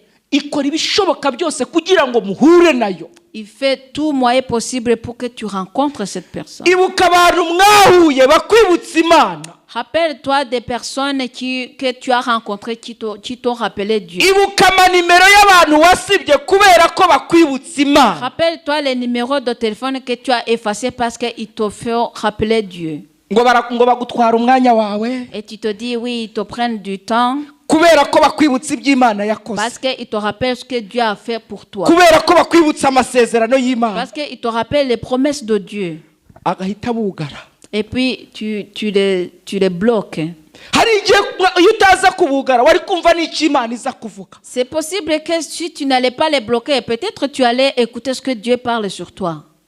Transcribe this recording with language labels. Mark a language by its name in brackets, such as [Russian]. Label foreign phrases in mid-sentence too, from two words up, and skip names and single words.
[Kinyarwanda] ikora ibishoboka byose kugira ngo muhure nayo. [French] Il fait tout moyen possible pour que tu rencontres cette personne. [Kinyarwanda] Ibuka abantu mwahuye bakwibutsa Imana. [French] Rappelle-toi des personnes que tu as rencontrées qui t'ont rappelé Dieu. [Kinyarwanda] Ibuka amanimero y'abantu wasibye kubera ko bakwibutsa Imana. [French] Rappelle-toi les numéros de téléphone que tu as effacés parce qu'ils te font rappeler Dieu. [Kinyarwanda] Ngo bagutwara umwanya wawe. [French] Et tu te dis oui, ils te prennent du temps. [Kinyarwanda] Kubera ko bakwibutsa iby'Imana yakoze. [French] Parce qu'ils te rappellent ce que Dieu a fait pour toi. [Kinyarwanda] Kubera ko bakwibutsa amasezerano y'Imana. [French] Parce qu'ils te rappellent les promesses de Dieu. [Kinyarwanda] Agahita bugara. [French] Et puis tu les bloques. C'est possible que si tu n'allais pas les bloquer, peut-être tu allais écouter ce que Dieu parle sur toi.